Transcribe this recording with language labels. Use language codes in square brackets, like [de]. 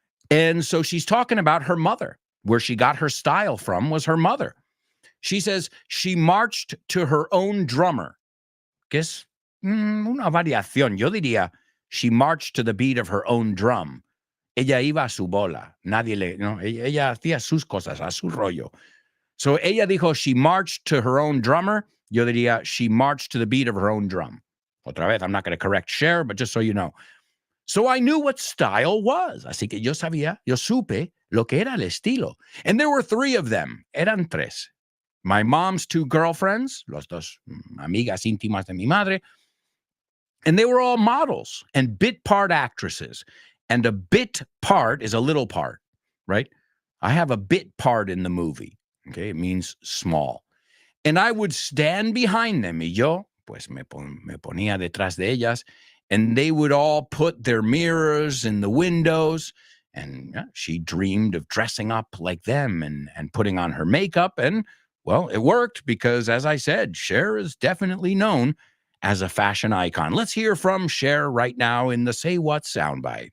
[en] And so she's talking about her mother. Where she got her style from was her mother. She says she marched to her own drummer. [es] Que es una variación. Yo diría [en] she marched to the beat of her own drum. [es] Ella iba a su bola. Ella hacía sus cosas, a su rollo. [en] So [es] ella dijo [en] she marched to her own drummer. [es] Yo diría [en] she marched to the beat of her own drum. Otra vez, I'm not going to correct Cher, but just so you know. So I knew what style was. [es] Así que yo supe lo que era el estilo. [en] And there were three of them. [es] Eran tres. [en] My mom's two girlfriends, [es] los dos amigas íntimas de mi madre, [en] and they were all models and bit part actresses. And a bit part is a little part, right? I have a bit part in the movie. Okay, it means small. And I would stand behind them. [es] Y yo, pues me ponía detrás de ellas. [en] And they would all put their mirrors in the windows. And she dreamed of dressing up like them and putting on her makeup. And, well, it worked because, as I said, Cher is definitely known as a fashion icon. Let's hear from Cher right now in the Say What soundbite.